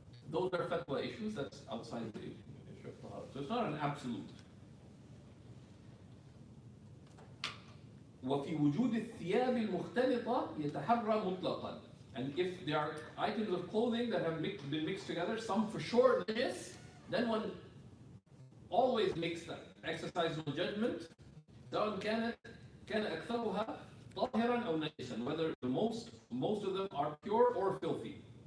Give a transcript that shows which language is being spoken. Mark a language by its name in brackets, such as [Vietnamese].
[English] Those are fatwa issues. That's outside the issue of Faraz. So it's not an absolute. [Arabic] وفي وجود الثياب المختلطة يتحرى مطلقا. [English] And if there are items of clothing that have been mixed together, some for sure this, then one always makes that exercise of judgment. [Arabic] سواء كان أكثرها طاهرا أو نجسا, [English] whether the most of them are pure or filthy.